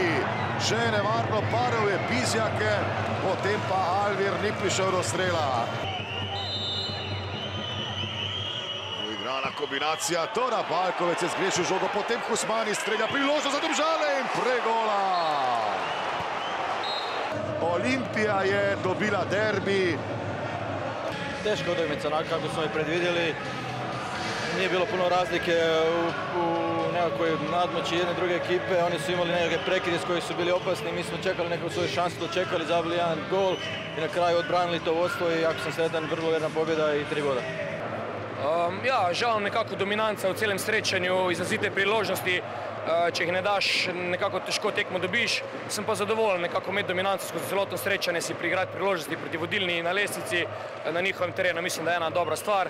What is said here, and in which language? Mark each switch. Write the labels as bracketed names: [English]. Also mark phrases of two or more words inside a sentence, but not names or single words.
[Slovenian] Še nevarno padel je Bizjak, potem pa Alvir ni prišel do strela. Kombinacija, Tora Balkovec je zgrešil žogo, potem Husmani strelja, priložnost za Domžale in pregola. Olimpija je dobila derbi. [Croatian] Teška utakmica, onako kako smo i predvidjeli. Nije bilo puno razlike u nekakvoj nadmoći jedne druge ekipe. Oni su imali nekakve prekide s koji su bili opasni. Mi smo čekali nekakvu svoju šansu, dočekali, zabili jedan gol i na kraju odbranili to vodstvo i jako sam sretan, vrlo jedna pobjeda i 3 boda. [Slovenian] Ja, žal nekako dominanca v celem srečanju, izrazite priložnosti, če jih ne daš, nekako težko tekmo dobiš. Sem pa zadovoljen nekako imeti dominanco skozi celotno srečanje, si priigrati priložnosti proti vodilni na lestvici, na njihovem terenu, mislim, da je ena dobra stvar.